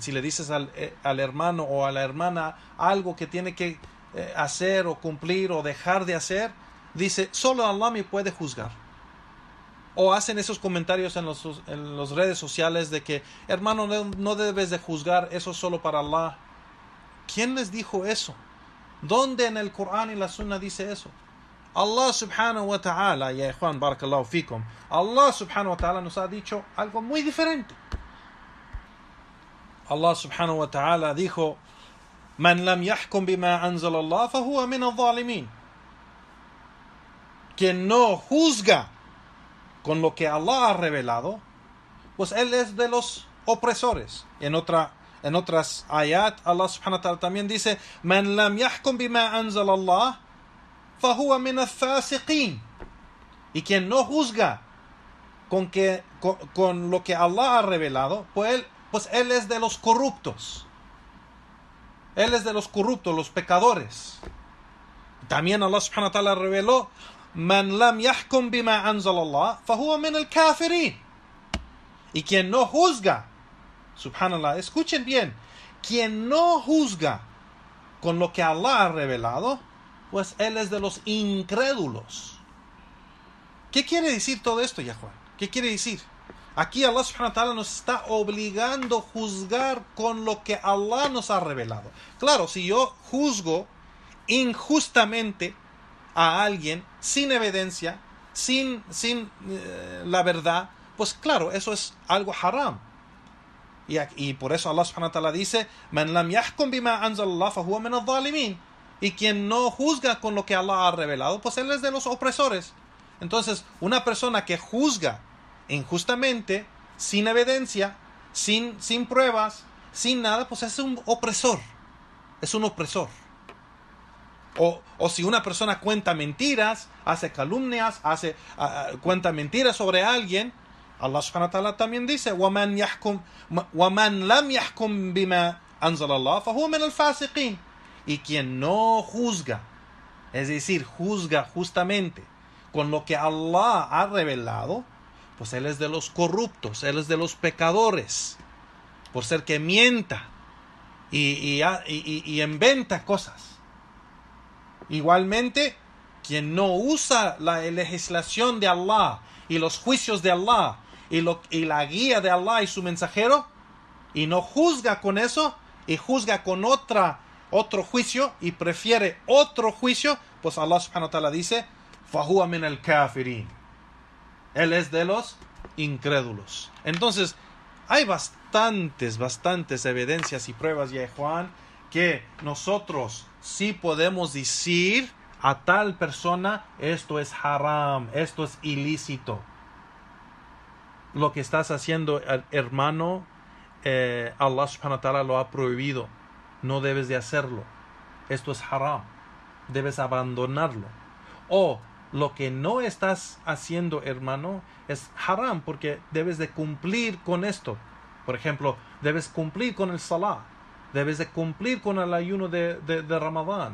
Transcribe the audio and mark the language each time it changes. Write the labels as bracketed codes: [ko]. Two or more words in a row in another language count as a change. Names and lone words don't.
[es] Si le dices al hermano o a la hermana algo que tiene que hacer o cumplir o dejar de hacer, dice, solo Allah me puede juzgar. O hacen esos comentarios en las redes sociales de que, hermano, no debes de juzgar, eso es solo para Allah. ¿Quién les dijo eso? ¿Dónde en el Corán y la Sunna dice eso? Allah [ar] سبحانه وتعالى, [es] ya Juan, [ar] بارك الله فيكم, [es] Allah [ar] سبحانه وتعالى [es] nos ha dicho algo muy diferente. [ar] الله سبحانه وتعالى dijo, من لم يحكم بما أنزل الله فهو من الظالمين. [es] Quien no juzga con lo que Allah ha revelado, pues él es de los opresores. En otras ayat, Allah [ar] سبحانه وتعالى [es] también dice, [ar] من لم يحكم بما أنزل الله فهو من الفاسقين. [es] Y quien no juzga con lo que Allah ha revelado, pues él es de los corruptos. Él es de los corruptos, los pecadores. [ar] También الله سبحانه وتعالى reveló, من لم يحكم بما أنزل الله فهو من الكافرين. [es] Y quien no juzga, subhanallah, escuchen bien, quien no juzga con lo que Allah ha revelado, pues él es de los incrédulos. ¿Qué quiere decir todo esto, ya Juan? ¿Qué quiere decir? Aquí Allah [ar] سبحانه وتعالى [es] nos está obligando a juzgar con lo que Allah nos ha revelado. Claro, si yo juzgo injustamente a alguien sin evidencia, sin la verdad, pues claro, eso es algo haram. Y por eso [ar] الله سبحانه وتعالى dice, من لم يحكم بما أنزل الله فهو من الظالمين. [es] Y quien no juzga con lo que Allah ha revelado, pues él es de los opresores. Entonces, una persona que juzga injustamente, sin evidencia, sin pruebas, sin nada, pues es un opresor. Es un opresor. O si una persona cuenta mentiras, hace calumnias, cuenta mentiras sobre alguien, Allah [ar] سبحانه وتعالى [es] también dice, [ar] وَمَنْ لَمْ يَحْكُمْ بِمَا أَنزَلَ اللَّهُ فَهُوَ مِنَ الْفَاسِقِينَ. [es] Y quien no juzga, es decir, juzga justamente con lo que Allah ha revelado, pues él es de los corruptos, él es de los pecadores, por ser que mienta y inventa cosas. Igualmente, quien no usa la legislación de Allah y los juicios de Allah y la guía de Allah y su mensajero, y no juzga con eso, y juzga con otro juicio, y prefiere otro juicio, pues Allah [ar] سبحانه وتعالى [es] dice, [ar] فهو من الكافرين. [es] Él es de los incrédulos. Entonces, hay bastantes evidencias y pruebas, ya Juan, que nosotros sí podemos decir a tal persona, esto es haram, esto es ilícito. Lo que estás haciendo, hermano, Allah [ar] سبحانه وتعالى [es] lo ha prohibido. No debes de hacerlo. Esto es haram. Debes abandonarlo. O lo que no estás haciendo, hermano, es haram, porque debes de cumplir con esto. Por ejemplo, debes cumplir con el salah. Debes de cumplir con el ayuno de Ramadán.